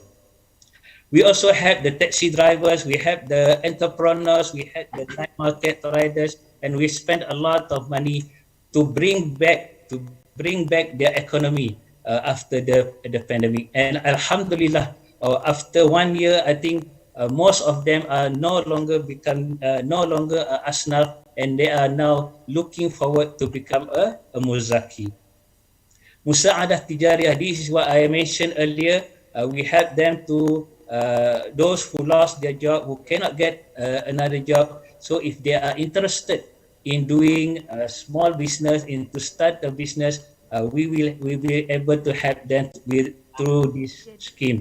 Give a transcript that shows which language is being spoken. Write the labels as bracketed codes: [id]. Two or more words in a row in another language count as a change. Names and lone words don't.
[en] We also have the taxi drivers, we have the entrepreneurs, we have the night market riders, and we spend a lot of money to bring back their economy after the pandemic. And Alhamdulillah, after 1 year, I think most of them are no longer asnaf, and they are now looking forward to become a muzaki. Musa'adah Tijariyah, this is what I mentioned earlier. We help them to those who lost their job, who cannot get another job. So if they are interested in doing a small business, in to start a business, we will be able to help them through this scheme.